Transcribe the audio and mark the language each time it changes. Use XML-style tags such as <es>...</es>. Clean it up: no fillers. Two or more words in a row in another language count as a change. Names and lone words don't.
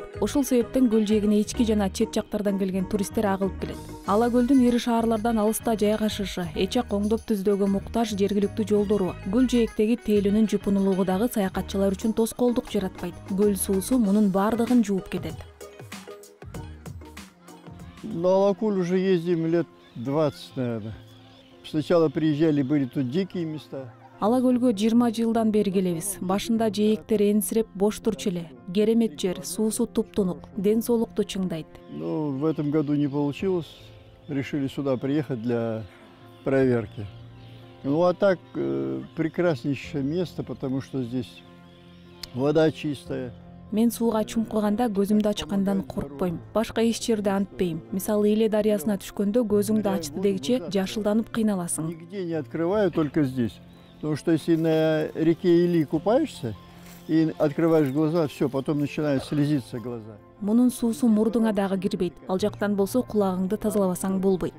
<ky>Ошол себептен көл жээгине ички жана чет жактардан келген туристтер агылып келет. Ала көлдүн ири шаарлардан алыста жайгашышы, эчак оңдоп түздөөгө муктаж жергиликтүү жолдору, көл жээктеги тейлүүнүн жупунулугу дагы саякатчылар үчүн тоскоолдук жаратпайт. Көл суусу мунун бардыгын жууп кетет.</ky> <ru>На Алакуль уже ездим лет 20, наверное. Сначала приезжали, были тут дикие места.</ru> <ky>Ала көлгө 20 жылдан бери келебиз. Башында жээктер энсиреп бош турчу эле. Керемет жер, суусу туптунук, ден соолукту чыңдайт.</ky> <ru>Но в этом году не получилось. Решили сюда приехать для проверки. Ну а так прекраснейшее место, потому что здесь вода чистая.</ru> <ky>Мен сууга чумкуганда көзүмдү ачкандан коркпойм. Башка эч жерде антпейм. Мисалы Иле дарыясына түшкөндө көзүңдү ачты дегиче жашылданып кыйналасың.</ky> <ru>Нигде не открываю, только здесь. Потому что если на реке Или купаешься и открываешь глаза, все, потом начинают слезиться глаза.</ru> <ky>Мунун суусу мурдуңа дагы кирбейт. Ал жактан болсо кулагыңды тазалабасаң болбойт.</ky>